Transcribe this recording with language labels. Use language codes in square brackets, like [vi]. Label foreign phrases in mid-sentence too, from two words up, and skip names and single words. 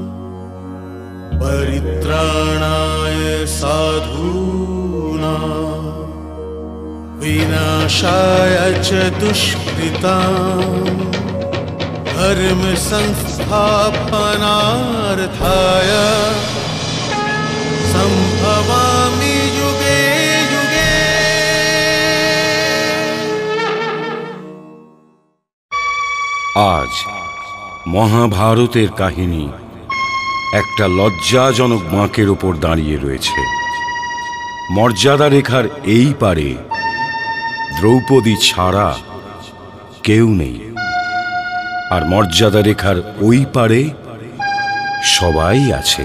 [sa] परित्राणाय साधूनां विनाशाय च दुष्कृतां धर्म संस्थापनार्थाय संभवामि युगे युगे। [bn] আজ মহাভারতের কাহিনী একটা লজ্জাজনক বাঁকের ওপর দাঁড়িয়ে রয়েছে। মর্যাদা রেখার এই পারে দ্রৌপদী ছাড়া কেউ নেই, আর মর্যাদা রেখার ওই পারে সবাই আছে।